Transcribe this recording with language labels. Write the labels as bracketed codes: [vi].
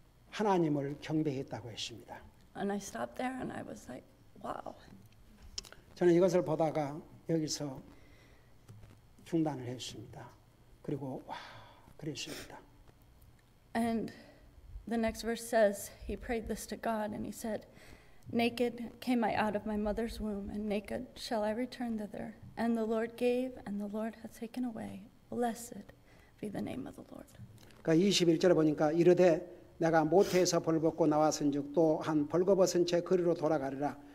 [ko] 하나님을 경배했다고 했습니다. [en] And I stopped there and I was like, wow. [ko] 저는 이것을 보다가 여기서 중단을 했습니다. 그리고 와 그랬습니다. [en] And the next verse says, he prayed this to God and he said, Naked came I out of my mother's womb, and naked shall I return thither. And the Lord gave, and the Lord hath taken away. Blessed be the name of the Lord. [ko] 그러니까 21절에 보니까 이르되 내가 모태에서 벌벗고 나왔은즉 또한 벌거벗은 채 거리로 돌아가리라.